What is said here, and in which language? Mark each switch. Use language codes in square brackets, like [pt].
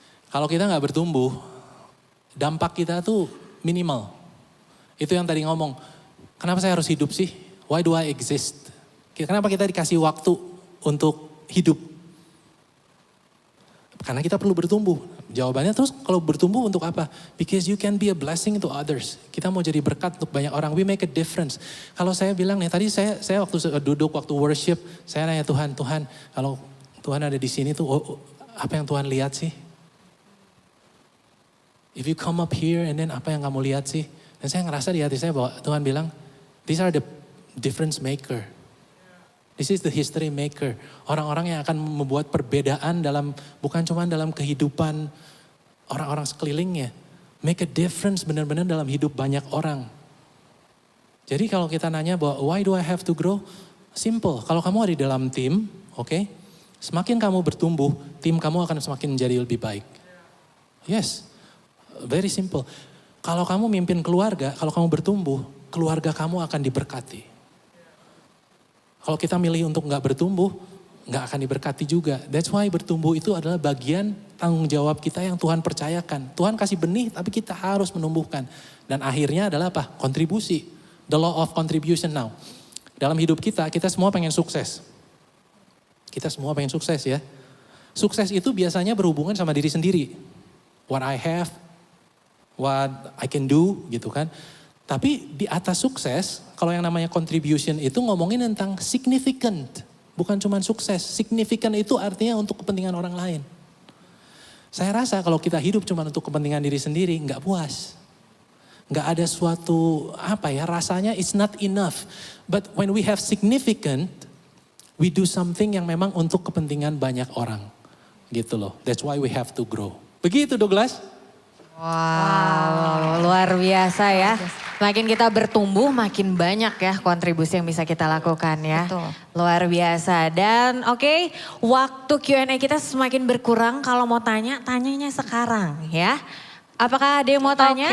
[id] Kalau kita nggak bertumbuh, dampak kita tuh minimal. Itu yang tadi ngomong, kenapa saya harus hidup sih? [en] Why do I exist? [id] Kenapa kita dikasih waktu untuk hidup? Karena kita perlu bertumbuh. Jawabannya terus kalau bertumbuh untuk apa? [en] Because you can be a blessing to others. [id] Kita mau jadi berkat untuk banyak orang. [en] We make a difference. [id] Kalau saya bilang nih, tadi saya waktu duduk, waktu worship, saya nanya Tuhan, kalau Tuhan ada di sini tuh, apa yang Tuhan lihat sih? [en] If you come up here and then [id] apa yang kamu lihat sih? Dan saya ngerasa di hati saya bahwa Tuhan bilang, [en] these are the difference maker. This is the history maker. [id] Orang-orang yang akan membuat perbedaan bukan cuma dalam kehidupan orang-orang sekelilingnya. [en] Make a difference [id] benar-benar dalam hidup banyak orang. Jadi kalau kita nanya bahwa [en] why do I have to grow? Simple. [id] Kalau kamu ada di dalam tim, oke, semakin kamu bertumbuh, tim kamu akan semakin menjadi lebih baik. [en] Yes, very simple. [id] Kalau kamu mimpin keluarga, kalau kamu bertumbuh, keluarga kamu akan diberkati. Kalau kita milih untuk nggak bertumbuh, nggak akan diberkati juga. [en] That's why [id] bertumbuh itu adalah bagian tanggung jawab kita yang Tuhan percayakan. Tuhan kasih benih, tapi kita harus menumbuhkan. Dan akhirnya adalah apa? Kontribusi. [en] The law of contribution now. [id] Dalam hidup kita semua pengen sukses. Kita semua pengen sukses ya. Sukses itu biasanya berhubungan sama diri sendiri. [en] What I have, what I can do [id] gitu kan. Tapi di atas sukses, kalau yang namanya contribution itu ngomongin tentang significant. Bukan cuma sukses, significant itu artinya untuk kepentingan orang lain. Saya rasa kalau kita hidup cuma untuk kepentingan diri sendiri, nggak puas. Nggak ada suatu, rasanya [en] it's not enough. But when we have significant, we do something [id] yang memang untuk kepentingan banyak orang. Gitu loh, [en] that's why we have to grow. Begitu Douglas. [id] Wow, luar biasa ya. Makin kita bertumbuh, makin banyak ya kontribusi yang bisa kita lakukan ya. Betul. Luar biasa. Dan oke, waktu Q&A kita semakin berkurang. Kalau mau tanyanya sekarang ya. Apakah ada yang mau tanya?